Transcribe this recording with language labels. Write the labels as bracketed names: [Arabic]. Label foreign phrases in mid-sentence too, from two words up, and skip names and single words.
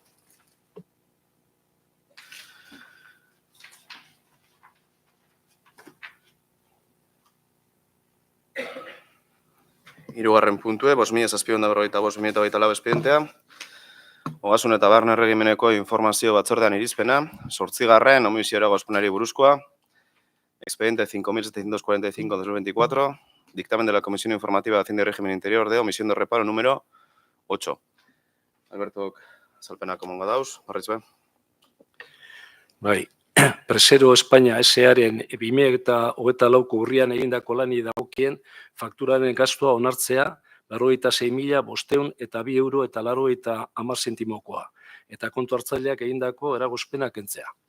[Basque] Hirugarren puntue, 5.755/2024 espedientea, Ogasun eta Barne Erregimeneko informazio batzordean irizpena, 8. omiziora gozpenari buruzkoa, [Spanish] expediente 5.745/2024, dictamen de la Comisión Informativa de Hacienda y Régimen Interior de omisión de reparo número 8. Alberto, [Basque] azalpenak emango dauz, barriz be. Bai, Presero Espainia S.A.ren 2024ko urrian egindako lani dagokien fakturaren gastua onartzea 96.502 euro eta 90 zentimokoa, eta kontu hartzaileak egindako eragozpena kentzea.